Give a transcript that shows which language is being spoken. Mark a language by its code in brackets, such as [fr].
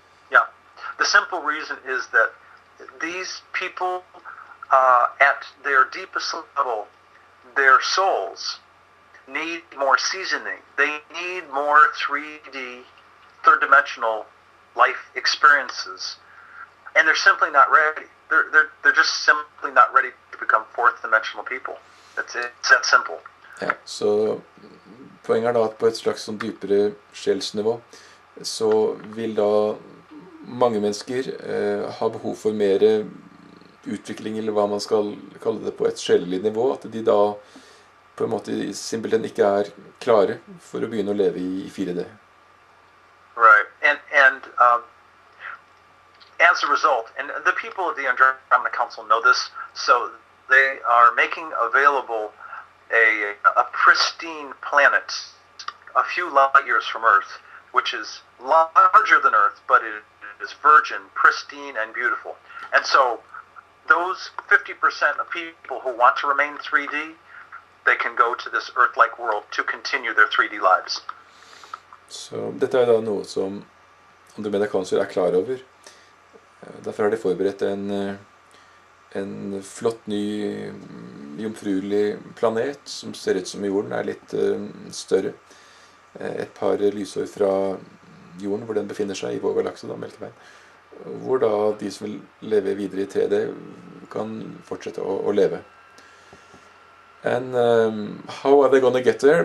[en] Yeah, the simple reason is that these people, at their deepest level, their souls need more seasoning. They need more 3D, third-dimensional life experiences, and they're simply not ready. They're just simply not ready to become fourth-dimensional people. It's that simple. [no] Ja, så poenget da at på et slags sånn dypere sjelsnivå, så vil da mange mennesker ha behov for mer utvikling, eller hva man skal kalle det, på et sjelelig nivå, at de da på en måte simpelthen ikke klare for å begynne å leve i 4D. [en] Right, and as a result, and the people of the Andromeda Council know this, so they are making available a pristine planet a few light years from Earth, which is larger than Earth, but it is virgin, pristine, and beautiful. And so those 50% of people who want to remain 3D, they can go to this Earth-like world to continue their 3D lives. [no] Så dette da noe som Andromeda Council klar over. Derfor har de forberedt en flott, ny, jomfruelig planet som ser ut som jorden, litt større. Et par lysår fra jorden, hvor den befinner seg i vår galakse, da, Melkeveien. Hvor da de som vil leve videre i 3D kan fortsette å leve. [en] And how are they gonna get there?